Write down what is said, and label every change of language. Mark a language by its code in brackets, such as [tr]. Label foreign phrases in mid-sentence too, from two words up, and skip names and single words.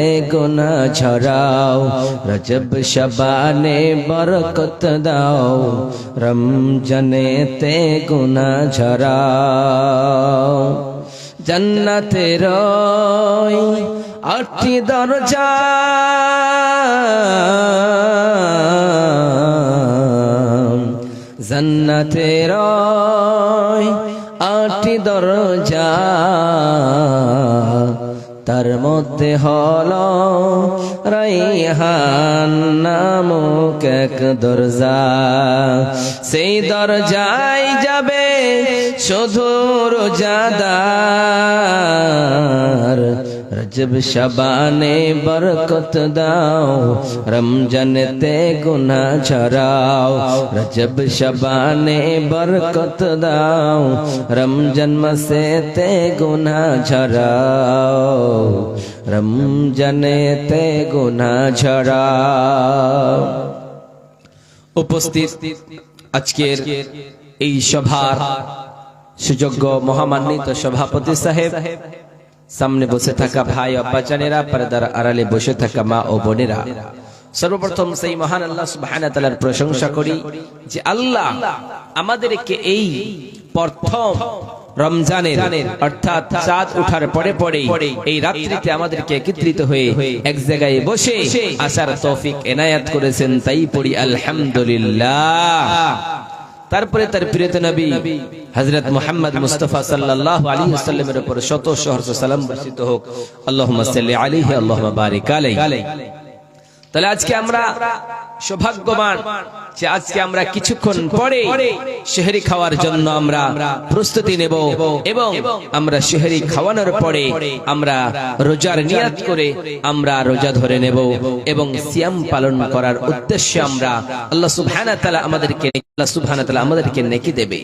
[bn] গুনাহ ঝরাও রজব শাবানে বরকত দাও রমজানে তে গুনাহ ঝরাও জান্নাতের আটটি দরজা জান্নাতের আটটি দরজা जन्नतेर आठटी दरजा তার মধ্যে হলো রায়হান নামক এক দরজা সেই দরজায় যাবে শুধু রোজাদার রজব শাবানে বরকত দাও রমজান তে গুনাহ ঝরাও রজব শাবানে বরকত দাও রমজান মাসে তে গুনাহ ঝরাও রমজান তে গুনাহ ঝরাও। उपस्थित আজকের এই সভার সুযোগ্য মহামান্বিত সভাপতি সাহেব, সামনে বসে থাকা ভাই আব্বাজানেরা, পর্দার আড়ালে বসে থাকা মা ও বোনেরা, সর্বপ্রথম সেই মহান আল্লাহ [ar] سبحانه وتعالى [bn] প্রশংসা করি যে আল্লাহ আমাদেরকে এই প্রথম রমজানের অর্থাৎ চাঁদ ওঠার পরে পরে এই রাত্রিতে আমাদেরকে একত্রিত হয়ে এক জায়গায় বসে আসার তৌফিক এনায়েত করেছেন, তাই পড়ি আলহামদুলিল্লাহ। তারপরে তার প্রিয় নবী হযরত মুহাম্মদ মুস্তাফা [ar] صلى الله عليه وسلم [bn] উপর শত সহস্র সালাম বর্ষিত হোক। [ar] اللهم صل عليه اللهم بارك عليه. [bn] তাহলে আজকে আমরা সৌভাগ্যবান যে আজকে আমরা কিছুক্ষণ পরে সেহরি খাওয়ার জন্য আমরা প্রস্তুতি নেব এবং আমরা সেহরি খাওয়ানোর পরে আমরা রোজার নিয়াত করে আমরা রোজা ধরে নেব এবং সিয়াম পালন করার উদ্দেশ্যে আমরা আল্লাহ [ar] سبحانه وتعالى [bn] আমাদেরকে নেকি দেবে।